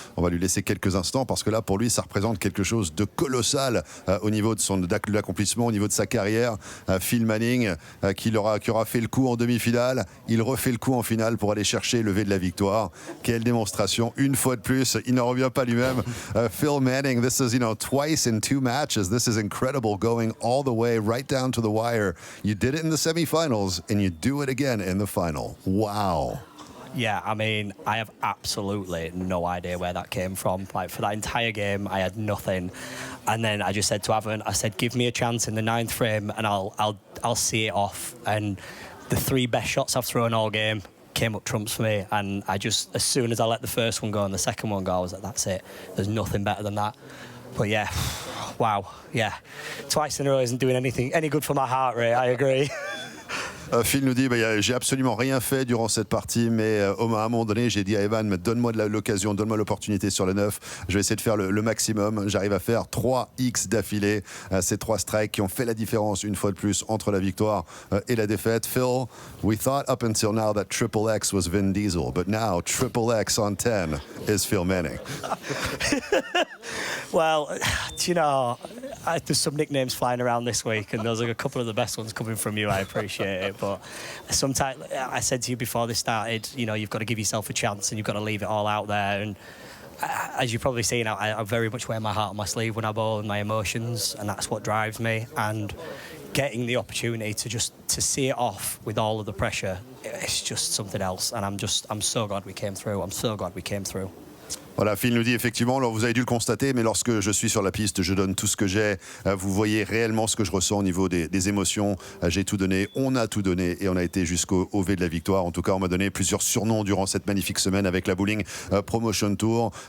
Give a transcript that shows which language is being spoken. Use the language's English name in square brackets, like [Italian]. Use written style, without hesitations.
[French] On va lui laisser quelques instants parce que là pour lui ça représente quelque chose de colossal au niveau de l'accomplissement, au niveau de sa carrière. Phil Manning qui aura fait le coup en demi-finale. Il refait le coup en finale pour aller chercher le lever de la victoire. Quelle démonstration une fois de plus. Il n'en revient pas lui-même. [English] Phil Manning, this is, twice in 2 matches. This is incredible, going all the way right down to the wire. You did it in the semifinals, and you do it again in the final. Wow. Yeah, I mean, I have absolutely no idea where that came from. Like, for that entire game, I had nothing. And then I just said to Evan, I said, give me a chance in the 9th frame and I'll see it off. And the 3 best shots I've thrown all game came up trumps for me, and I just, as soon as I let the first one go and the second one go, I was like, that's it, there's nothing better than that. But yeah, wow, yeah, twice in a row isn't doing any good for my heart rate, I agree. [French] Phil nous dit j'ai absolument rien fait durant cette partie, mais à un moment donné j'ai dit à Evan, donne-moi l'occasion, donne-moi l'opportunité sur le 9, je vais essayer de faire le maximum. J'arrive à faire 3 X d'affilée, ces 3 strikes qui ont fait la différence une fois de plus entre la victoire et la défaite. [English] Phil, we thought up until now that Triple X was Vin Diesel, but now Triple X on 10 is Phil Manning. Well, do you know, there's some nicknames flying around this week, and those are a couple of the best ones coming from you. I appreciate it, but sometimes I said to you before this started, you've got to give yourself a chance and you've got to leave it all out there. And as you've probably seen, I very much wear my heart on my sleeve when I bowl, and my emotions, and that's what drives me. And getting the opportunity to see it off with all of the pressure, it's just something else. And I'm so glad we came through. I'm so glad we came through. [French] Voilà, Phil nous dit effectivement, alors vous avez dû le constater, mais lorsque je suis sur la piste, je donne tout ce que j'ai. Vous voyez réellement ce que je ressens au niveau des émotions. J'ai tout donné, on a tout donné et on a été jusqu'au V de la victoire. En tout cas, on m'a donné plusieurs surnoms durant cette magnifique semaine avec la Bowling Promotion Tour.